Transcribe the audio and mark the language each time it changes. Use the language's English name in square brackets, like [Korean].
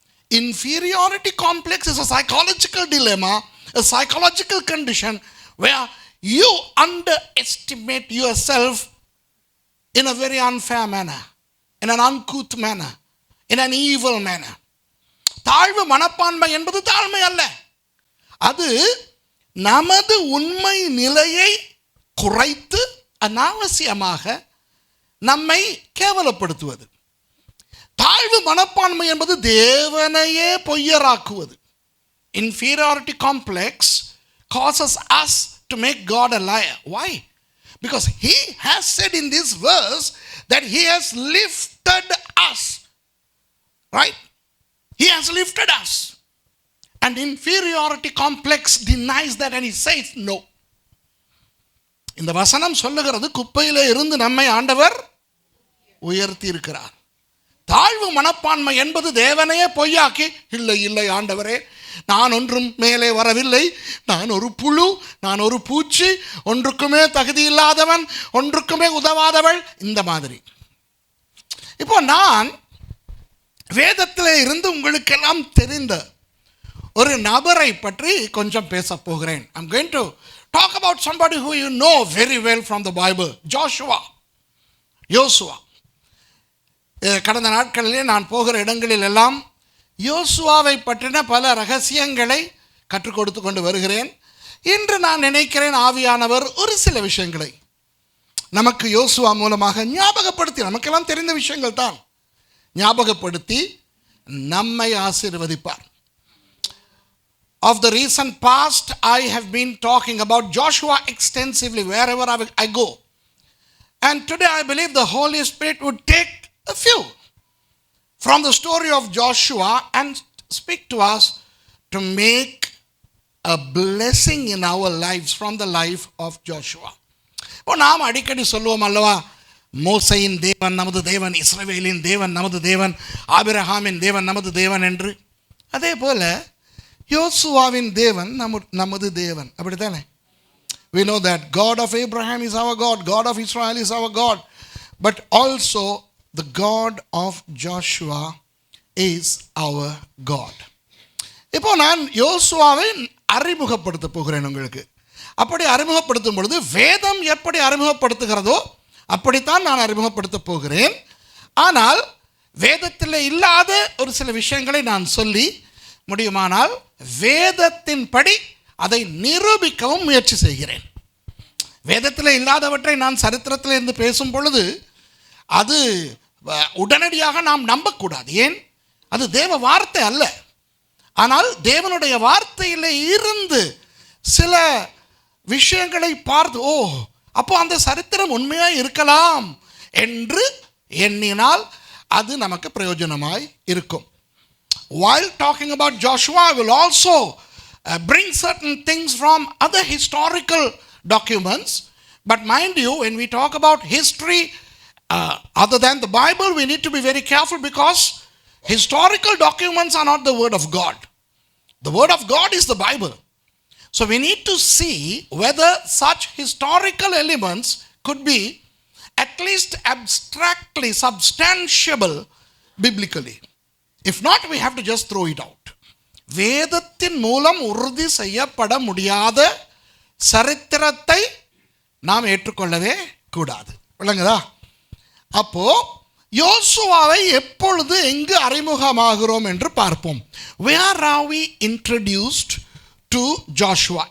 [English] Inferiority complex is a psychological dilemma, a psychological condition where you underestimate yourself in a very unfair manner, in an uncouth manner, in an evil manner. [Tamil] தாழ்வு மனப்பான்மை என்பது தாழ்மை அல்ல, அது நமது உண்மை நிலையை குறைத்து அனாவசியமாக நம்மை கேவலப்படுத்துவது. தாழ்வு மனப்பான்மை என்பது தேவனையே பொய்யராக்குவது. [English] Inferiority complex causes us to make God a liar. Why? Because He has said in this verse that He has lifted us. Right? He has lifted us. And inferiority complex denies that and he says no. [Tamil] இந்த வசனம் சொல்லுகிறது, குப்பையிலே இருந்து நம்மை ஆண்டவர் உயர்த்தி இருக்கிறார். தாழ்வு மனப்பான்மை என்பது தேவனையே பொய்யாக்கி, இல்லை இல்லை ஆண்டவரே, நான் ஒன்றும் மேலே வரவில்லை, நான் ஒரு புழு, நான் ஒரு பூச்சி, ஒன்றுக்குமே தகுதி இல்லாதவன், ஒன்றுக்குமே உதவாதவள், இந்த மாதிரி. இப்போ நான் வேதத்தில் இருந்து உங்களுக்கெல்லாம் தெரிந்த ஒரு நபரை பற்றி கொஞ்சம் பேச போகிறேன். [English] I'm going to talk about somebody who you know very well from the Bible. [Tamil] யோசுவா. கடந்த நாட்களிலே நான் போகிற இடங்களில் எல்லாம் யோசுவாவை பற்றின பல ரகசியங்களை கற்றுக் கொடுத்து கொண்டு வருகிறேன். இன்று நான் நினைக்கிறேன் ஆவியானவர் ஒரு சில விஷயங்களை நமக்கு யோசுவா மூலமாக ஞாபகப்படுத்தி, நமக்கெல்லாம் தெரிந்த விஷயங்கள் தான், ஞாபகப்படுத்தி நம்மை ஆசீர்வதிப்பார். [English] Of the recent past, I have been talking about Joshua extensively wherever I go. And today I believe the Holy Spirit would take a few from the story of Joshua and speak to us to make a blessing in our lives from the life of Joshua. [Tamil] இப்போ நாம் அடிக்கடி சொல்லுவோம் அல்லவா, மோசையின் தேவன் நமது தேவன், இஸ்ரவேலின் தேவன் நமது தேவன், ஆபிரகாமின் தேவன் நமது தேவன் என்று. அதே போல யோசுவாவின் தேவன் நமது தேவன், அப்படித்தானே? [English] We know that God of Abraham is our God, God of Israel is our God, but also the God of Joshua is our God. [Tamil] இப்போ நான் யோசுவாவை அறிமுகப்படுத்த போகிறேன் உங்களுக்கு. அப்படி அறிமுகப்படுத்தும் பொழுது வேதம் எப்படி அறிமுகப்படுத்துகிறதோ அப்படித்தான் நான் அறிமுகப்படுத்த போகிறேன். ஆனால் வேதத்தில் இல்லாத ஒரு சில விஷயங்களை நான் சொல்லி முடியுமானால் வேதத்தின்படி அதை நிரூபிக்கவும் முயற்சி செய்கிறேன். வேதத்தில் இல்லாதவற்றை நான் சரித்திரத்தில் இருந்து பேசும் பொழுது அது உடனடியாக நாம் நம்பக்கூடாது. ஏன்? அது தேவ வார்த்தை அல்ல. ஆனால் தேவனுடைய வார்த்தையில் இருந்து சில விஷயங்களை பார்த்து, ஓ, அப்போ அந்த சரித்திரம் உண்மையாக இருக்கலாம் என்று எண்ணினால் அது நமக்கு பிரயோஜனமாய் இருக்கும். [English] While talking about Joshua, I will also bring certain things from other historical documents. But mind you, when we talk about history other than the Bible, we need to be very careful because historical documents are not the word of God. The word of God is the Bible. So we need to see whether such historical elements could be at least abstractly substantiable biblically. If not, we have to just throw it out. [Tamil] வேதத்தின் மூலம் உறுதி செய்யப்பட முடியாத சரித்திரத்தை நாம் ஏற்றுக்கொள்ளவே கூடாது. விளங்குதா? அப்போ யோசுவாவை எப்பொழுது எங்கு அறிமுகமாகிறோம் என்று பார்ப்போம். [English] Where are we introduced to Joshua?